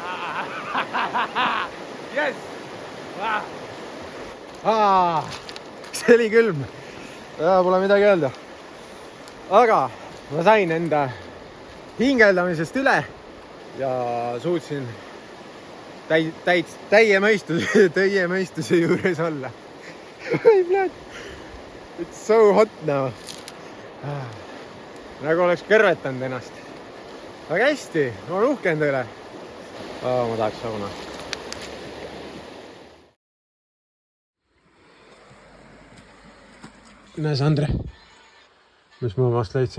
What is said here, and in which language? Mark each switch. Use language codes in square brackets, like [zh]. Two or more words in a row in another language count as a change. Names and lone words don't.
[en] Yes! [et] see oli külm. Pole midagi öelda. Aga ma sain enda hingeldamisest üle ja suutsin täie mõistuse juures olla. [en] It's so hot now. [et] Nagu oleks kõrvetanud ennast. Aga hästi, ma olen uhke enda üle. Ma tahaks sauna. Näe, Sandre, mis ma omast leidsin.